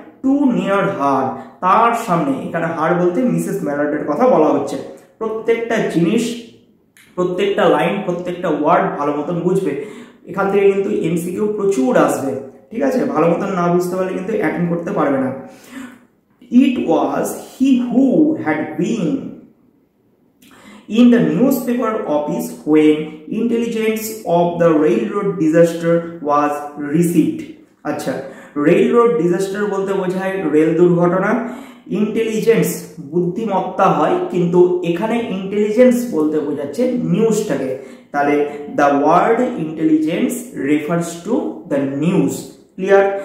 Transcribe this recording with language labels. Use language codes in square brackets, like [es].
[en] to near her, [bn] তার সামনে। এখানে হার বলতে মিসেস ম্যালার্ডের কথা বলা হচ্ছে। প্রত্যেকটা জিনিস, প্রত্যেকটা লাইন, প্রত্যেকটা ওয়ার্ড ভালো মতন বুঝবে। এখান থেকে কিন্তু এমসিকিউ প্রচুর আসবে, ঠিক আছে? ভালো মতন না বুঝতে পারলে কিন্তু অ্যাটেন্ড করতে পারবে না। [en] It was he who had been in the newspaper office when intelligence of the railroad disaster was received. [bn] আচ্ছা, রেলরোড ডিজাস্টার বলতে বোঝায় রেল দুর্ঘটনা। ইন্টেলিজেন্স বুদ্ধিমত্তা হয়, কিন্তু এখানে ইন্টেলিজেন্স বলতে বোঝাচ্ছে নিউজটাকে। [en] তাহলে the word intelligence refers to the news. Clear?